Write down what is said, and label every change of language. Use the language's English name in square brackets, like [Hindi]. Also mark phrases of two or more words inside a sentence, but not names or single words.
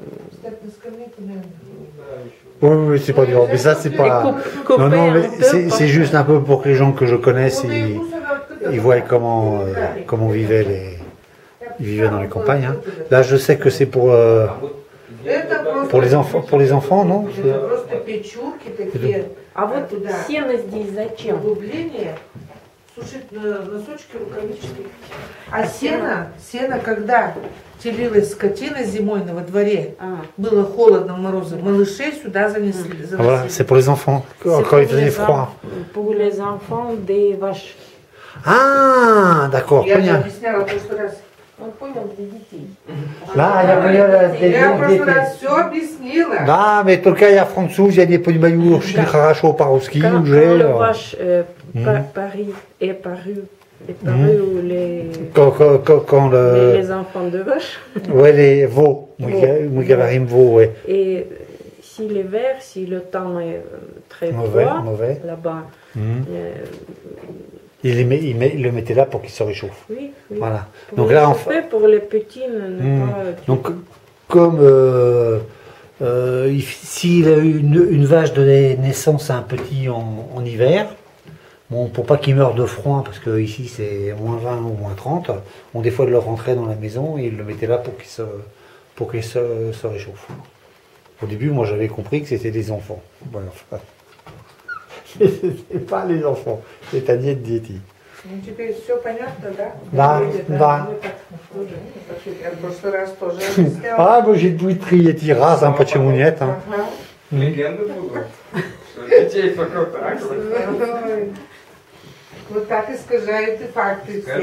[French] Oui, oui, c'est pas dur. Mais ça, c'est pas. couper Non, non, un mais peu. c'est juste un peu pour que les gens que je connaisse, ils voient comment ils vivaient dans les campagnes. Hein. Là, je sais que c'est pour les enfants, non? [Russian] Это просто печурки такие. А вот сено здесь зачем? Углубление. Сушить носочки, рукавички. А сено, когда телилась скотина зимой во дворе, было холодно, морозы, малышей сюда занесли. [French] Voilà, c'est pour les enfants, quand il faisait froid. Pour les enfants des vaches. Ah, d'accord. [Russian] Я же объясняла в прошлый раз. Он понял, для детей. [French] Là, il y a [Russian] Я в прошлый раз все объяснила. Да, mais только я француз, я не понимаю очень хорошо по-русски [French] Quand [Russian] уже. [French] le vache Paris est paru ou Quand les enfants de vache. Ouais, les veaux. [Russian] Мы говорим [French] veaux, ouais. Et si l'hiver, si le temps est très Mauvais, froid, mauvais. là-bas, Il le mettait là pour qu'il se réchauffe. oui, oui. Voilà. Pour Donc les là, chauffer, pour les petits, ne pas... donc comme s'il a eu une vache donnait naissance à un petit en hiver, bon, pour pas qu'il meure de froid, parce que ici c'est moins 20 ou moins 30, on des fois le rentrait dans la maison et il le mettait là pour qu'il se réchauffe. Au début, moi j'avais compris que c'était des enfants. Voilà. C'était pas les enfants, c'est à [Russian] нет дети. Ну, теперь все понятно, да? Да, да. Я в прошлый раз тоже объясняла. А, будет три раза, почему нет? А? Легенды будут. Что детей только так. Ой. Вот так искажают и факты все.